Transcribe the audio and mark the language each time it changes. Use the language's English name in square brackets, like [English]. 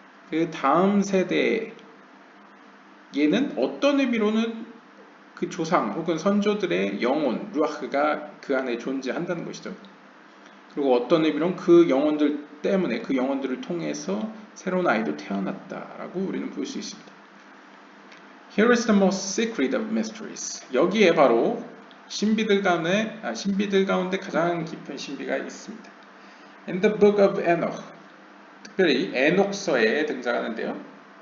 [Korean] 그 다음 세대 얘는 어떤 의미로는 그 조상 혹은 선조들의 영혼 루아흐가 그 안에 존재한다는 것이죠. 그리고 어떤 의미로는 그 영혼들 때문에, 그 영혼들을 통해서 새로운 아이도 태어났다라고 우리는 볼 수 있습니다. [English] Here is the most secret of mysteries. [Korean] 여기에 바로 신비들 가운데 가장 깊은 신비가 있습니다. [English] In the book of Enoch, [Korean] 특별히 에녹서에 등장하는데요.